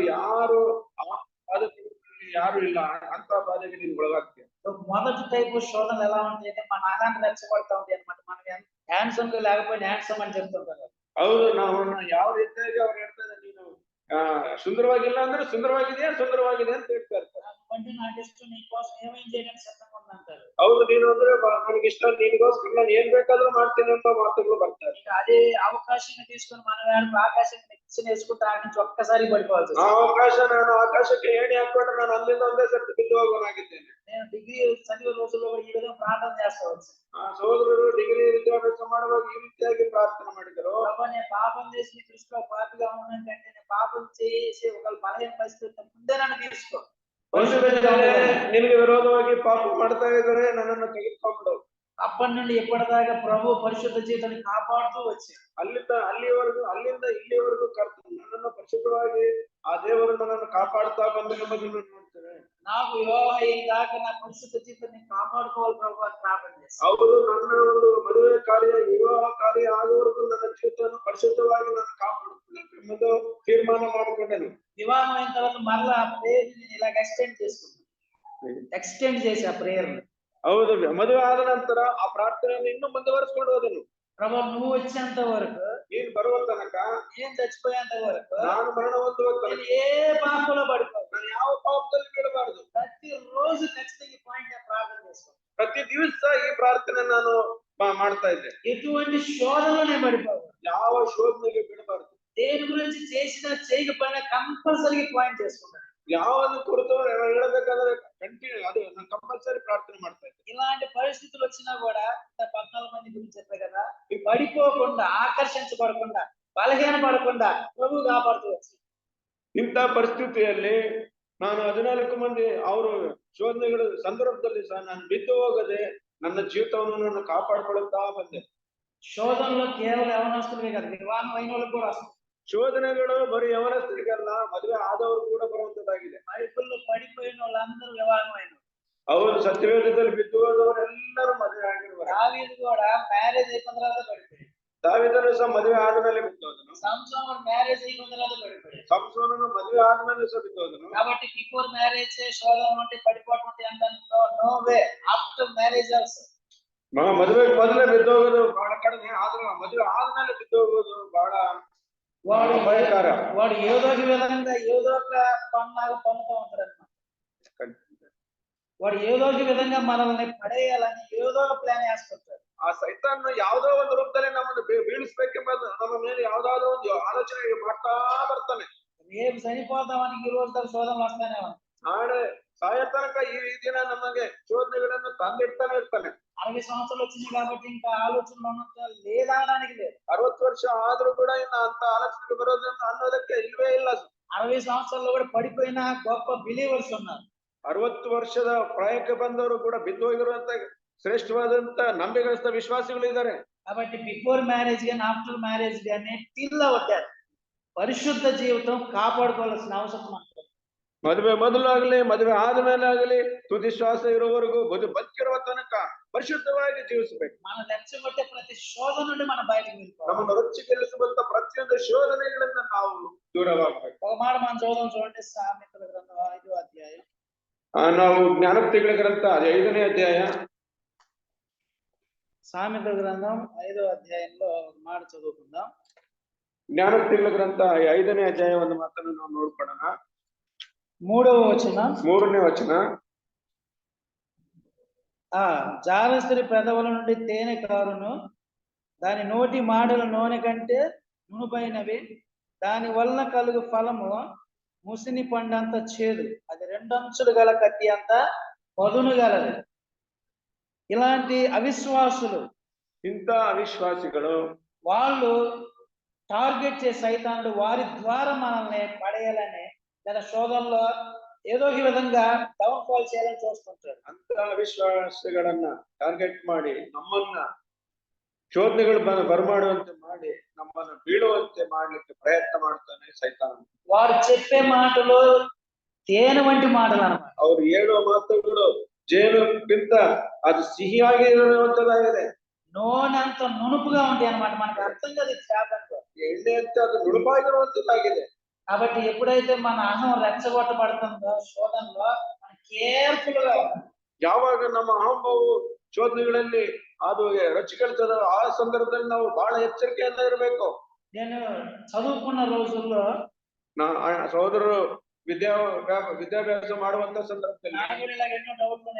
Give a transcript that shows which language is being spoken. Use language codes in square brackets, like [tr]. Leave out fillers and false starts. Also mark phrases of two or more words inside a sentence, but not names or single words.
[kn] ಯಾರು ಬಾಧೆ ಯಾರು ಇಲ್ಲ ಅಂತ ಬಾಧೆಗೆ ನೀನು ಒಳಗಾಗ್ತೀಯ. [te] మొదటి టైపు శోధనలు ఎలా ఉంటాయంటే మన ఆహాన్ని రెచ్చగొడతా ఉంటాయి అనమాట. మనకి హ్యాండ్సమ్ గా లేకపోయినా హ్యాండ్సమ్ అని చెప్తుంటారు. [kn] ಹೌದು, ನಾವು ಯಾವ ರೀತಿಯಾಗಿ ಅವ್ರು ಹೇಳ್ತಾರೆ, ನೀನು ಸುಂದರವಾಗಿಲ್ಲ ಅಂದ್ರೆ ಸುಂದರವಾಗಿದೆ ಅಂತ ಹೇಳ್ತಾ ಇರ್ತಾರೆ. [te] అంటే నాకు ఇష్టం, నీ కోసం ఏమేం చేయడానికి సిద్ధంగా ఉందంటారు. [kn] ಹೌದು, ನೀನು ಅಂದ್ರೆ ನನಗೆ ಇಷ್ಟ, ನೀನಿಗೋಸ್ಕರ ನಾನು ಏನ್ ಬೇಕಾದ್ರೂ ಮಾಡ್ತೀನಿ ಅಂತ ಮಾತುಗಳು ಬರ್ತಾರೆ. [te] అదే అవకాశాన్ని తీసుకొని మనం ఆకాశాన్ని నిచ్చెన వేసుకుంటే ఆ నుంచి ఒక్కసారి పడిపోవాలి. [kn] ಆ ಅವಕಾಶ, ನಾನು ಆಕಾಶಕ್ಕೆ ಏಣಿ ಹಾಕೊಂಡ್ರೆ ನಾನು ಅಲ್ಲಿಂದ ಒಂದೇ ಸರ್ತಿ ಬಿದ್ದು ಹೋಗೋನಾಗಿದ್ದೇನೆ. [te] నేను డిగ్రీ చదివే రోజుల్లో ఈ విధంగా ప్రార్థన చేస్తావచ్చు. [kn] ಸೋದರುಡು ಡಿಗ್ರಿ ವಿದ್ಯಾಭ್ಯಾಸ ಮಾಡುವಾಗ ಈ ರೀತಿಯಾಗಿ ಪ್ರಾರ್ಥನೆ ಮಾಡಿದರು. [te] నేను పాపం చేసి దృష్టిలో పాపిగా ఉన్నానంటే నేను పాపం చేసి ఒక బలహీన పరిస్థితి ముందే నన్ను తీసుకో. [kn] ನಿನಗೆ ವಿರೋಧವಾಗಿ ಪಾಪ ಮಾಡ್ತಾ ಇದ್ದಾರೆ, ನನ್ನನ್ನು ತೆಗೆದುಕೊಂಡು. [te] అప్పటి నుండి ఎప్పటిదాకా ప్రభు పరిశుద్ధ జీవితాన్ని కాపాడుతూ వచ్చాడు. [kn] ಅಲ್ಲಿಂದ ಇಲ್ಲಿವರೆಗೂ ನನ್ನನ್ನು ಪರಿಶುದ್ಧವಾಗಿ ಆ ದೇವರು ನನ್ನನ್ನು ಕಾಪಾಡ್ತಾ ಬಂದು ನಮ್ಮನ್ನು ನೋಡ್ತೇನೆ. [te] నాకు వివాహం అయిన దాకా నా పరిశుద్ధ జీవితాన్ని కాపాడుకోవాలి ప్రభు అని ప్రార్థన చేస్తాను. [kn] ಹೌದು, ನನ್ನ ಒಂದು ಮದುವೆ ಕಾರ್ಯ, ವಿವಾಹ ಕಾರ್ಯ ಆಗುವವರೆಗೂ ನನ್ನ ಜೀವಿತವನ್ನು ಪರಿಶುದ್ಧವಾಗಿ ನಾನು ಕಾಪಾಡುತ್ತೇನೆ ಎಂಬುದು ತೀರ್ಮಾನ ಮಾಡಿಕೊಂಡೆನು. [te] వివాహం అయిన తర్వాత మరలా ఆ ప్రేయర్ ని ఇలాగ ఎక్స్టెండ్ చేసి ఆ ప్రేయర్. [kn] ಹೌದು, ಮದುವೆ ಆದ ನಂತರ ಆ ಪ್ರಾರ್ಥನೆಯನ್ನು ಇನ್ನೂ ಮುಂದುವರಿಸಿಕೊಂಡು ಹೋದನು. [te] ప్రభు నువ్వు వచ్చేంత వరకు, [kn] ನೀನು ಬರುವ ತನಕ, [te] నేను చచ్చిపోయేంత వరకు, [kn] ನಾನು ಮರಣ ಹೊಂದುವ ತನಕ [te] ఏ పాపంలో పడిపోదు, [kn] ನಾನು ಯಾವ ಪಾಪದಲ್ಲಿ ಬೀಳಬಾರದು. [te] ప్రతి రోజు ఖచ్చితంగా ఈ పాయింట్ ప్రార్థన చేసుకో. [kn] ಪ್ರತಿ ದಿವಸ ಈ ಪ್ರಾರ್ಥನೆ ನಾನು ಮಾಡ್ತಾ ಇದ್ದೆ. [te] ఎటువంటి శోధనలోనే పడిపోదు, [kn] ಯಾವ ಶೋಧನೆಗೆ ಬೀಳಬಾರದು. [te] దేని గురించి చేసినా చేయకపోయినా [en] compulsory point [te] చేసుకుంటాను. [kn] ಯಾವನ್ನು ಕುರಿತು ಹೇಳಬೇಕಾದ್ರೆ ಕಂಟಿನ್ಯೂ ಅದು ನಾನು ಕಂಪಲ್ಸರಿ ಪ್ರಾರ್ಥನೆ ಮಾಡ್ತಾ ಇದ್ದೆ. [te] ఇలాంటి పరిస్థితులు వచ్చినా కూడా 14 మంది గురించి చెప్పే కదా, పడిపోకుండా, ఆకర్షించబడకుండా, బలహీన పడకుండా ప్రభు కాపాడుతూ వచ్చి. [kn] ಇಂಥ ಪರಿಸ್ಥಿತಿಯಲ್ಲಿ ನಾನು 14 ಮಂದಿ ಅವರು ಶೋಧನೆಗಳ ಸಂದರ್ಭದಲ್ಲಿ ಸಹ ನಾನು ಬಿದ್ದು ಹೋಗದೆ ನನ್ನ ಜೀವಿತವನ್ನು ನಾನು ಕಾಪಾಡಿಕೊಳ್ಳುತ್ತಾ ಬಂದೆ. [te] శోధనలో కేవలం యవనస్తులే కాదు, వివాహం అయిన వాళ్ళకి కూడా వస్తుంది. [kn] ಶೋಧನೆಗಳು ಬರೀ ಯವನಸ್ಥರಿಗಲ್ಲ, ಮದುವೆ ಆದವರು ಕೂಡ ಬರುವಂತದ್ದಾಗಿದೆ. [te] బైబిల్లో పడిపోయిన వాళ్ళందరూ వివాహం అయిన. [kn] ಅವರು ಸತ್ಯವೇದದಲ್ಲಿ ಬಿದ್ದು ಹೋದವರೆಲ್ಲರೂ ಮದುವೆ ಆಗಿರುವರು. [te] దావీదు కూడా మ్యారేజ్ అయిపోయిన తర్వాత పడిపోయాడు. [kn] ದಾವೀದನು ಸಹ ಮದುವೆ ಆದಮೇಲೆ ಬಿದ್ದೋದನು. [te] సంసోను మ్యారేజ్ అయిపోయిన తర్వాత పడిపోయాడు. [kn] ಸಂಸೋನನು ಮದುವೆ ಆದಮೇಲೆ ಸಹ ಬಿದ್ದೋದನು. [te] కాబట్టి [en] before marriage [te] శోధన ఉంటే పడిపోవడం ఉంటే అంటాను, [en] no way. after marriage also [kn] ಮದುವೆಗೆ ಮೊದಲೇ ಬಿದ್ದೋಗೋದು ಬಹಳ ಕಡಿಮೆ, ಆದ್ರೆ ಮದುವೆ ಆದ್ಮೇಲೆ ಬಿದ್ದೋಗೋದು ಬಹಳ ಭಯಂಕರ. [te] వాడు ఏదో ఒక విధంగా ఏదో ఒక పన్నాగా పన్నుతూ ఉంటాడు అన్నమాట. వాడు ఏదో ఒక విధంగా మనల్ని పడేయాలని ఏదో ఒక ప్లాన్ వేసుకుంటాడు. [kn] ಆ ಸೈತಾನ್ ಯಾವುದೋ ಒಂದು ರೂಪದಲ್ಲಿ ನಮ್ಮನ್ನು ಬೀಳಿಸ್ಬೇಕೆಂಬ ನಮ್ಮ ಮೇಲೆ ಯಾವ್ದಾದ್ರು ಒಂದು ಆಲೋಚನೆ ಮಾಡ್ತಾ ಬರ್ತಾನೆ. [te] రేపు చనిపోతామని ఈ రోజు దాకా శోధనలు వస్తానే ఉంటాయి. [kn] ನಾಳೆ ಸಾಯ ತನಕ ಈ ದಿನ ನಮಗೆ ಶೋಧನೆಗಳನ್ನು ತಂದಿಡ್ತಾನೆ ಇರ್ತಾನೆ. [te] 60 సంవత్సరాలు వచ్చింది కాబట్టి ఇంకా ఆలోచనలు లేదనడానికి లేదు. [kn] 60 ವರ್ಷ ಆದ್ರೂ ಕೂಡ ಇನ್ನು ಅಂತ ಆಲೋಚನೆಗೆ ಬರೋದು ಅನ್ನೋದಕ್ಕೆ ಇಲ್ವೇ ಇಲ್ಲ. [te] 60 సంవత్సరాల్లో కూడా పడిపోయిన గొప్ప బిలీవర్స్ ఉన్నారు. [kn] 60 ವರ್ಷದ ಪ್ರಾಯಕ್ಕೆ ಬಂದವರು ಕೂಡ ಬಿದ್ದು ಹೋಗಿರುವಂತ ಶ್ರೇಷ್ಠವಾದಂತ ನಂಬಿಗಸ್ತ ವಿಶ್ವಾಸಿಗಳು ಇದ್ದಾರೆ. [te] కాబట్టి [en] before marriage [te] గాని [en] after marriage [te] గాని [en] till our death [te] పరిశుద్ధ జీవితం కాపాడుకోవాల్సిన అవసరం ఉంది. [kn] ಮದುವೆ ಮೊದಲಾಗಲಿ ಮದುವೆ ಆದ್ಮೇಲೆ ಆಗಲಿ ತುದಿ ಶ್ವಾಸ ಇರುವವರೆಗೂ ಬದುಕಿರುವ ತನಕ ಪರಿಶುದ್ಧವಾಗಿ ಜೀವಿಸಬೇಕು. [te] మన రెచ్చగొట్టే ప్రతి శోధన నుండి మన బయటకు వెళ్ళిపోవాలి. [kn] ನಮ್ಮನ್ನು ರೊಚ್ಚಿಗೆಲ್ಲಿಸುವಂತ ಪ್ರತಿಯೊಂದು ಶೋಧನೆಗಳಿಂದ ನಾವು ದೂರವಾಗಬೇಕು. [te] ఒక మాట మనం చూడండి, సామెతల గ్రంథం 5వ అధ్యాయం. [kn] ನಾವು ಜ್ಞಾನೋಕ್ತಿಗಳ ಗ್ರಂಥ 5ನೇ ಅಧ್ಯಾಯ. [te] సామెతల గ్రంథం 5వ అధ్యాయంలో ఒక మాట చదువుకుందాం. [kn] ಜ್ಞಾನೋಕ್ತಿಗಳ ಗ್ರಂಥ 5ನೇ ಅಧ್ಯಾಯ ಒಂದು ಮಾತನ್ನು ನಾವು ನೋಡ್ಕೊಳ್ಳೋಣ. [te] 3వ వచనం. [kn] 3ನೇ ವಚನ. [te] జారస్త్రీ పెదవుల నుండి తేనె కారును, దాని నోటి మాటల నూనె కంటే నునుపైనవి, దాని వలన కలుగు ఫలము ముసిని పండంత చేదు, అది 2 అంచులు గల కత్తి అంత పదును గలది. ఇలాంటి అవిశ్వాసులు, [kn] ಇಂತ ಅವಿಶ್ವಾಸಿಗಳು [te] వాళ్ళు టార్గెట్ చేసే సైతానుడు వారి ద్వారా మనల్ని పడేయాలని లేదా శోధనలో ఏదో ఒక విధంగా [en] down fall [te] చేయాలని చూస్తుంటారు. [kn] ಅಂತ ಅವಿಶ್ವಾಸಗಳನ್ನ ಟಾರ್ಗೆಟ್ ಮಾಡಿ ನಮ್ಮನ್ನ ಶೋಧನೆಗಳು ಬರಮಾಡುವಂತೆ ಮಾಡಿ ನಮ್ಮನ್ನು ಬೀಳುವಂತೆ ಮಾಡ್ಲಿಕ್ಕೆ ಪ್ರಯತ್ನ ಮಾಡ್ತಾನೆ ಸೈತಾನ. [te] వారు చెప్పే మాటలు తేనె వంటి మాటలు అన్నమాట. [kn] ಅವ್ರು ಹೇಳುವ ಮಾತುಗಳು ಜೇನುಗಿಂತ ಅದು ಸಿಹಿಯಾಗಿ ಇರುವಂತದಾಗಿದೆ. [te] నూనె అంత నునుపుగా ఉంటాయి అన్నమాట. మనకు అర్థం కాదు చేపంతో. [kn] ಎಣ್ಣೆ ಅಂತ ಅದು ನುಣುಪಾಗಿರುವಂತದ್ದಾಗಿದೆ. [te] కాబట్టి ఎప్పుడైతే మన అహం రెచ్చగొట్టబడుతుందో శోధనలో మనం కేర్ఫుల్ గా ఉండాలి. [kn] ಯಾವಾಗ ನಮ್ಮ ಅಹಂಭಾವು ಶೋಧನೆಗಳಲ್ಲಿ ಅದು ರಚಿಕೆಳ್ತದ ಆ ಸಂದರ್ಭದಲ್ಲಿ ನಾವು ಬಹಳ ಎಚ್ಚರಿಕೆಯಿಂದ ಇರಬೇಕು. [te] నేను చదువుకున్న రోజుల్లో [kn] ಸಹೋದರರು ವಿದ್ಯಾಭ್ಯಾಸ ಮಾಡುವಂತ ಸಂದರ್ಭದಲ್ಲಿ [te] నాకు కూడా ఇలాగ ఎన్నో డౌట్లు ఉన్నాయి.